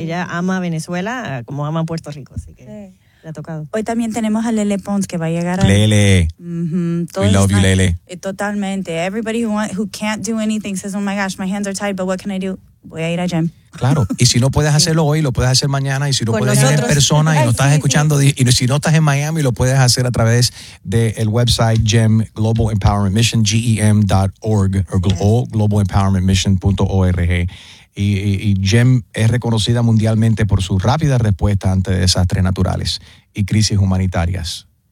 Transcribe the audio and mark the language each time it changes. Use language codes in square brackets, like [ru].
[es] Ella ama Venezuela como ama Puerto Rico, así que le ha tocado. Hoy también tenemos a Lele Pons que va a llegar. [en] Lele. We love you, Lele. [es] Totalmente. [en] Everybody who can't do anything says, oh my gosh, my hands are tied, but what can I do? [es] Voy a ir a GEM. Claro, y si no puedes hacerlo hoy, lo puedes hacer mañana, y si no puedes ir en persona y no estás escuchando, y si no estás en Miami, lo puedes hacer a través del website GEM, Global Empowerment Mission, GEM.org, o globalempowermentmission.org. Y GEM es reconocida mundialmente por su rápida respuesta ante desastres naturales y crisis humanitarias.